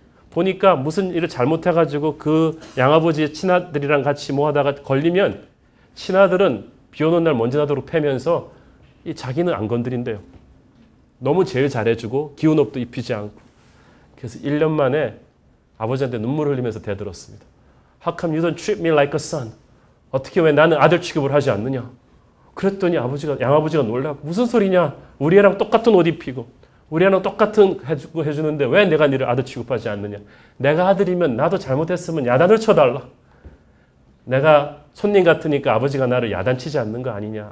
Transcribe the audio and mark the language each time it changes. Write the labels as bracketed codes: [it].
[ko] 보니까 무슨 일을 잘못해가지고 그 양아버지의 친아들이랑 같이 뭐 하다가 걸리면 친아들은 비 오는 날 먼지 나도록 패면서 이 자기는 안 건드린대요. 너무 제일 잘해주고 기운업도 입히지 않고. 그래서 1년 만에 아버지한테 눈물 흘리면서 대들었습니다. [en] How come you don't treat me like a son? [ko] 어떻게 왜 나는 아들 취급을 하지 않느냐? 그랬더니 양아버지가 놀라고 무슨 소리냐? 우리 애랑 똑같은 옷 입히고 우리 애랑 똑같은 해주는데 왜 내가 니를 아들 취급하지 않느냐? 내가 아들이면 나도 잘못했으면 야단을 쳐달라. 내가 손님 같으니까 아버지가 나를 야단치지 않는 거 아니냐?